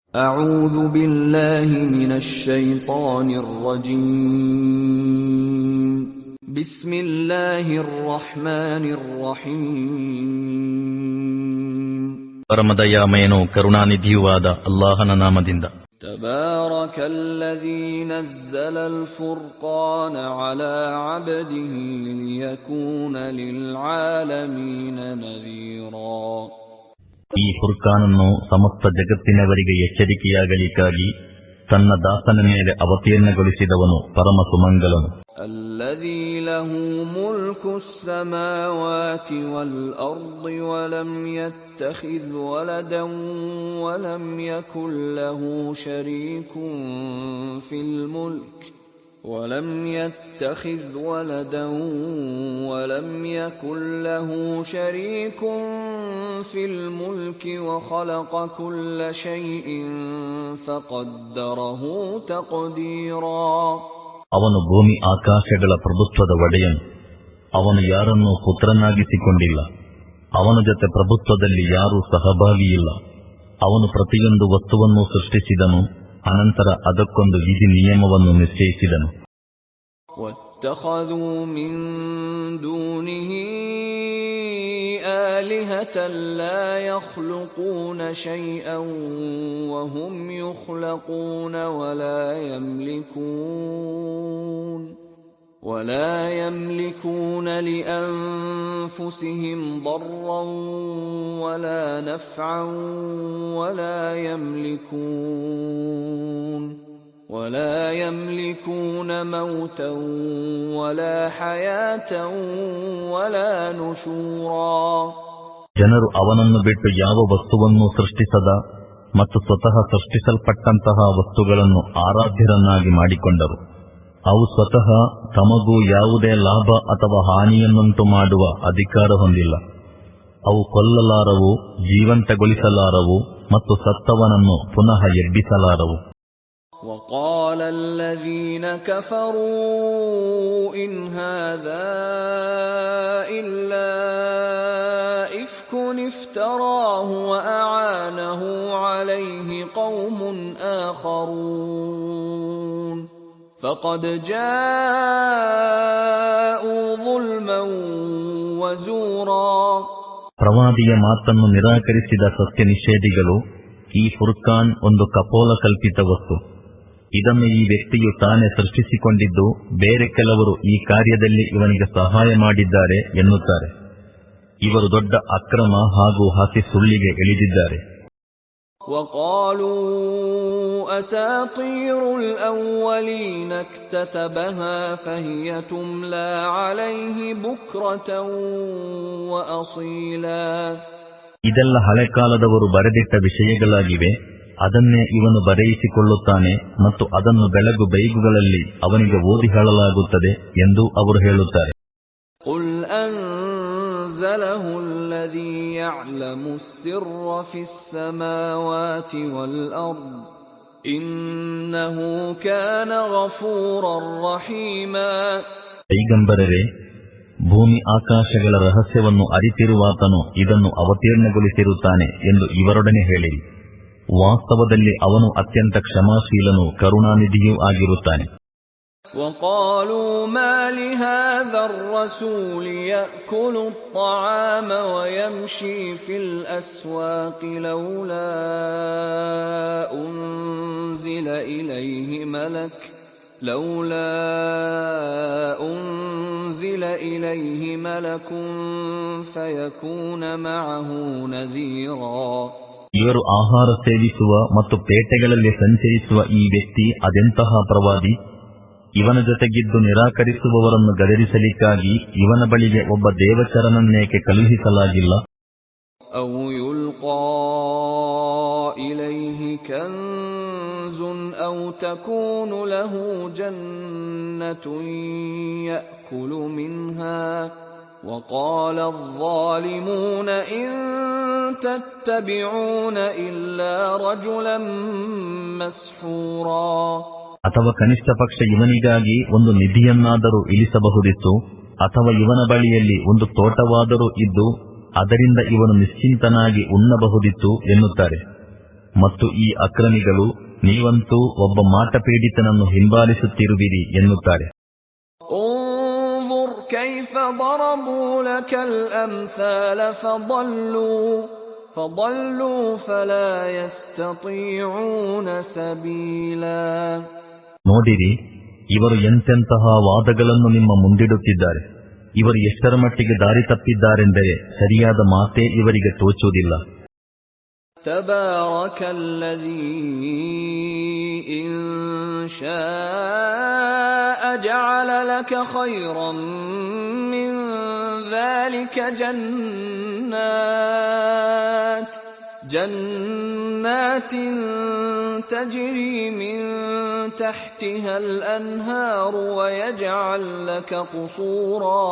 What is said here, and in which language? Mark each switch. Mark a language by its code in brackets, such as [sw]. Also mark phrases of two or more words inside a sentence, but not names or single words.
[ar] أعوذ بالله من الشيطان الرجيم بسم الله الرحمن الرحيم [kn] ಪರಮದಯಾಮಯನೂ ಕರುಣಾನಿಧಿಯೂ ಆದ ಅಲ್ಲಾಹನ ನಾಮದಿಂದ. [ar] تبارك الذي نزل الفرقان على عبده ليكون للعالمين نذيرا. [kn] ಈ ಫುರ್ಕಾನನ್ನು ಸಮಸ್ತ ಜಗತ್ತಿನವರಿಗೆ ಎಚ್ಚರಿಕೆಯಾಗಲಿಕ್ಕಾಗಿ ತನ್ನ ದಾಸನ ಮೇಲೆ ಅವತೀರ್ಣಗೊಳಿಸಿದವನು ಪರಮ ಸುಮಂಗಲನು. [ar] الذي له ملك السماوات والأرض ولم يتخذ ولدا ولم يكن له شريك في الملك ولم يتخذ ولدا ولم يكن له شريك في الملك وخلق كل شيء فقدره تقديرا. [kn] ಅವನು ಭೂಮಿ ಆಕಾಶಗಳ ಪ್ರಭುತ್ವದ ಒಡೆಯನು. ಅವನು ಯಾರನ್ನೂ ಪುತ್ರನಾಗಿಸಿಕೊಂಡಿಲ್ಲ. ಅವನ ಜೊತೆ ಪ್ರಭುತ್ವದಲ್ಲಿ ಯಾರೂ ಸಹಭಾಗಿಯಿಲ್ಲ. ಅವನು ಪ್ರತಿಯೊಂದು ವಸ್ತುವನ್ನು ಸೃಷ್ಟಿಸಿದನು, ಅನಂತರ ಅದಕ್ಕೊಂದು ವಿಧಿ ನಿಯಮವನ್ನು ನಿಶ್ಚಯಿಸಿದನು. [ar] وَاتَّخَذُوا مِن دُونِهِ آلِهَةً لَّا يَخْلُقُونَ شَيْئًا وَهُمْ يُخْلَقُونَ وَلَا يَمْلِكُونَ لِأَنفُسِهِمْ ضَرًّا وَلَا نَفْعًا ولا يملكون موتا ولا حياة ولا نشورا. [kn] ಜನರು ಅವನನ್ನು ಬಿಟ್ಟು ಯಾವ ವಸ್ತುವನ್ನೂ ಸೃಷ್ಟಿಸದ ಮತ್ತು ಸ್ವತಃ ಸೃಷ್ಟಿಸಲ್ಪಟ್ಟಂತಹ ವಸ್ತುಗಳನ್ನು ಆರಾಧ್ಯರನ್ನಾಗಿ ಮಾಡಿಕೊಂಡರು. ಅವು ಸ್ವತಃ ತಮಗೂ ಯಾವುದೇ ಲಾಭ ಅಥವಾ ಹಾನಿಯನ್ನುಂಟು ಮಾಡುವ ಅಧಿಕಾರ ಹೊಂದಿಲ್ಲ. ಅವು ಕೊಲ್ಲಲಾರವು, ಜೀವಂತಗೊಳಿಸಲಾರವು ಮತ್ತು ಸತ್ತವನನ್ನು ಪುನಃ ಎಬ್ಬಿಸಲಾರವು. [ar] وقال الذين كفروا إن هذا إلا إفك افتراه وأعانه عليه قوم آخرون فقد جاءوا ظلما وزورا. [kn] ಪ್ರವಾದಿಯ ಮಾತನ್ನು ನಿರಾಕರಿಸಿದ ಸತ್ಯ ನಿಷೇಧಿಗಳು, ಈ ಫುರ್ಕಾನ್ ಒಂದು ಕಪೋಲ ಕಲ್ಪಿತ ವಸ್ತು, ಇದನ್ನು ಈ ವ್ಯಕ್ತಿಯು ತಾನೇ ಸೃಷ್ಟಿಸಿಕೊಂಡಿದ್ದು, ಬೇರೆ ಕೆಲವರು ಈ ಕಾರ್ಯದಲ್ಲಿ ಇವನಿಗೆ ಸಹಾಯ ಮಾಡಿದ್ದಾರೆ ಎನ್ನುತ್ತಾರೆ. ಇವರು ದೊಡ್ಡ ಅಕ್ರಮ ಹಾಗೂ ಹಸಿ ಸುಳ್ಳಿಗೆ ಇಳಿದಿದ್ದಾರೆ. [ar] وَقَالُوا أَسَاطِيرُ الْأَوَّلِينَ اكْتَتَبَهَا فَهِيَ تُمْلَى عَلَيْهِ بُكْرَةً وَأَصِيلًا. [kn] ಇದೆಲ್ಲ ಹಳೆಕಾಲದವರು ಬರೆದಿಟ್ಟ ವಿಷಯಗಳಾಗಿವೆ, ಅದನ್ನೇ ಇವನು ಬರೆಯಿಸಿಕೊಳ್ಳುತ್ತಾನೆ ಮತ್ತು ಅದನ್ನು ಬೆಳಗು ಬೈಗುಗಳಲ್ಲಿ ಅವನಿಗೆ ಓದಿ ಹೇಳಲಾಗುತ್ತದೆ ಎಂದು ಅವರು ಹೇಳುತ್ತಾರೆ. [ar] قُلْ أَنزَلَهُ الَّذِي يَعْلَمُ السِّرَّ فِي السَّمَاوَاتِ وَالْأَرْضِ إِنَّهُ كَانَ غَفُورًا رَّحِيمًا. [kn] ಪೈಗಂಬರರೇ, ಭೂಮಿ ಆಕಾಶಗಳ ರಹಸ್ಯವನ್ನು ಅರಿತಿರುವಾತನು ಇದನ್ನು ಅವತೀರ್ಣಗೊಳಿಸಿರುತ್ತಾನೆ ಎಂದು ಇವರೊಡನೆ ಹೇಳಿರಿ. ವಾಸ್ತವದಲ್ಲಿ ಅವನು ಅತ್ಯಂತ ಕ್ಷಮಾಶೀಲನೂ ಕರುಣಾನಿಧಿಯೂ ಆಗಿರುತ್ತಾನೆ. [ar] وَقَالُوا مَا لِهَذَا الرَّسُولِ يَأْكُلُ الطَّعَامَ وَيَمْشِي فِي الْأَسْوَاقِ لَوْلَا أُنزِلَ إِلَيْهِ مَلَكٌ فَيَكُونَ مَعَهُ نَذِيرًا. [kn] ಇವರು ಆಹಾರ ಸೇವಿಸುವ ಮತ್ತು ಪೇಟೆಗಳಲ್ಲಿ ಸಂಚರಿಸುವ ಈ ವ್ಯಕ್ತಿ ಅದೆಂತಹ ಪ್ರವಾದಿ? ಇವನ ಜೊತೆಗಿದ್ದು ನಿರಾಕರಿಸುವವರನ್ನು ಗದರಿಸಲಿಕ್ಕಾಗಿ ಇವನ ಬಳಿಗೆ ಒಬ್ಬ ದೇವಚರನನ್ನೇಕೆ ಕಳುಹಿಸಲಾಗಿಲ್ಲ? [ar] أَوْ يُلْقَى إِلَيْهِ كَنْزٌ أَوْ تَكُونُ لَهُ جَنَّةٌ يَأْكُلُ مِنْهَا وَقَالَ الظَّالِمُونَ إِن تَتَّبِعُونَ إِلَّا رَجُلًا مَسْحُورًا. [kn] ಅಥವಾ ಕನಿಷ್ಠ ಪಕ್ಷ ಇವನಿಗಾಗಿ ಒಂದು ನಿಧಿಯನ್ನಾದರೂ ಇಳಿಸಬಹುದಿತ್ತು, ಅಥವಾ ಇವನ ಬಳಿಯಲ್ಲಿ ಒಂದು ತೋಟವಾದರೂ ಇದ್ದು ಅದರಿಂದ ಇವನು ನಿಶ್ಚಿಂತನಾಗಿ ಉಣ್ಣಬಹುದಿತ್ತು ಎನ್ನುತ್ತಾರೆ. ಮತ್ತು ಈ ಅಕ್ರಮಿಗಳು, ನೀವಂತೂ ಒಬ್ಬ ಮಾಟಪೀಡಿತನನ್ನು ಹಿಂಬಾಲಿಸುತ್ತಿರುವಿರಿ ಎನ್ನುತ್ತಾರೆ. [ar] انظر كيف ضربوا لك الأمثال فضلوا فلا يستطيعون سبيلا. [kn] ನೋಡಿರಿ, ಇವರು ಎಂತೆಂತಹ ವಾದಗಳನ್ನು ನಿಮ್ಮ ಮುಂದಿಡುತ್ತಿದ್ದಾರೆ. ಇವರು ಎಷ್ಟರ ಮಟ್ಟಿಗೆ ದಾರಿ ತಪ್ಪಿದ್ದಾರೆಂದರೆ ಸರಿಯಾದ ಮಾತೇ ಇವರಿಗೆ ತೋಚುವುದಿಲ್ಲ. [ar] تبارك الذي إن شاء جعل لك خيرا من ذلك جنات تجري من تحتها الأنهار ويجعل لك قصورا.